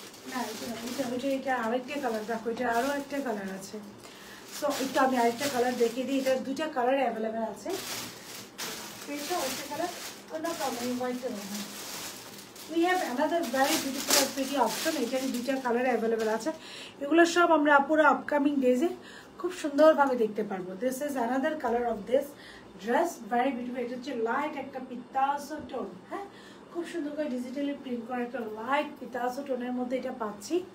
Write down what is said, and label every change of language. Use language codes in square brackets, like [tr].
[bn] না এটা আরেকটা কালার, দেখো এটা আরও একটা কালার আছে। সো একটু আমি আরেকটা কালার দেখিয়ে দিই। এটার দুইটা কালার অ্যাভেলেবেল আছে। এটা একটা কালার, [en] no problem, [bn] হোয়াইটটা দেখুন। [en] We have another very beautiful and pretty option. [bn] এটার দুইটা কালার অ্যাভেলেবেল আছে। এগুলো সব আমরা পুরো আপকামিং ডেজে খুব সুন্দরভাবে দেখতে পারবো। [en] This is another colour of this dress, very beautiful. [bn] এটা হচ্ছে লাইট একটা পিতাসো টোন, হ্যাঁ, খুব সুন্দর করে ডিজিটালি প্রিন্ট করা একটা লাইট পিতাসো টোনের মধ্যে এটা পাচ্ছি।